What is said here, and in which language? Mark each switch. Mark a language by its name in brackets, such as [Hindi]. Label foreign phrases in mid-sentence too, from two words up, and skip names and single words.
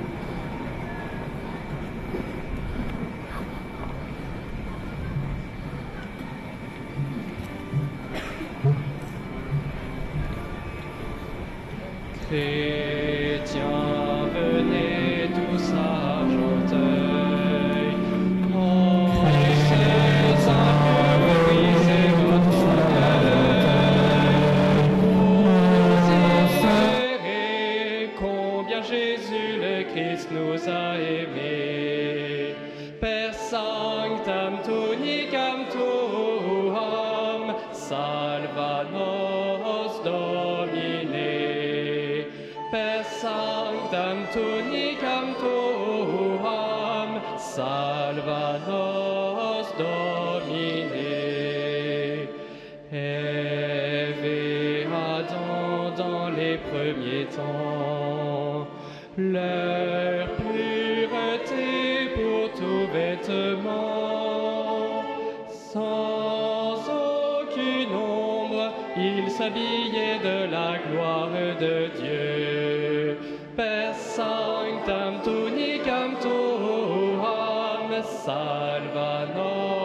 [French] Chrétiens, venez tous à Argenteuil, embrassez, symbolisez votre orgueil. Vous espérez combien Jésus le Christ nous a aimés. [Latin] Per sanctam tunicam tuam, salva nos Domine. Per sanctam tunicam tuam, salva nos Domine. [French] Ève et Adam dans les premiers temps, leur pureté pour tout vêtement, sans aucune ombre, ils s'habillaient de la gloire de Dieu. [Latin] Per sanctam tunicam tuam, salva nos